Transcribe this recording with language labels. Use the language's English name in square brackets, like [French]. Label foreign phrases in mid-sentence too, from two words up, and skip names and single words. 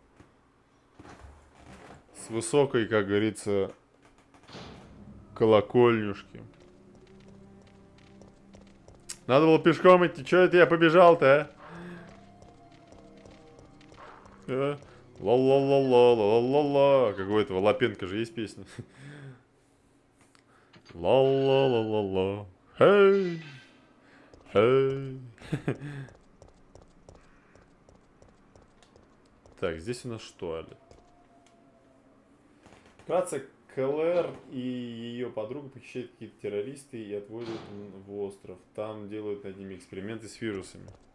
[Russian] С высокой, как говорится, колокольнюшки. Надо было пешком идти. Чё это я побежал-то, а? Ла-ла-ла-ла-ла-ла-ла. Как у этого Лапенко же есть песня. Ла-ла-ла-ла-ла. Хей. Хей. Так, здесь у нас что, Али? Вкратце, КЛР и ее подруга похищают какие-то террористы и отводят в остров. Там делают над ними эксперименты с вирусами.